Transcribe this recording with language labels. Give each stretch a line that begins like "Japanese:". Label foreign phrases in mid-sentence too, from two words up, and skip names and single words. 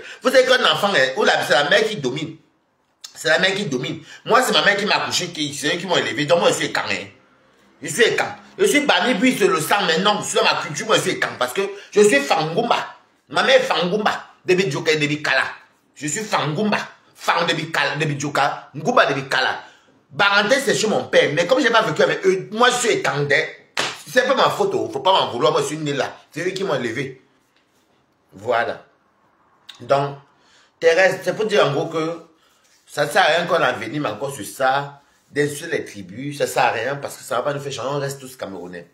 French: Vous savez qu'un enfant, c'est la mère qui domine. C'est la mère qui domine. Moi, c'est ma mère qui m'a accouché, c'est eux qui m'ont élevé. Donc, moi, je suis écan. Hein. Je suis écan. Je suis banni, puis je le sens maintenant. Sur ma culture, moi, je suis écan. Parce que je suis Fangumba. Ma mère est Fangumba. Debi Djoka et Debi Kala. Je suis Fangumba. Fang Debi Kala, Debi Djoka. Ngumba Debi Kala. Baranté, c'est chez mon père. Mais comme je n'ai pas vécu avec eux, moi, je suis écan. C'est pas ma faute. Il ne faut pas m'en vouloir. Moi, je suis né là. C'est eux qui m'ont élevé. Voilà. Donc, Thérèse, c'est pour dire en gros que ça ne sert à rien qu'on envenime encore sur ça, d'insulter les tribus, ça ne sert à rien parce que ça ne va pas nous faire changer, on reste tous Camerounais.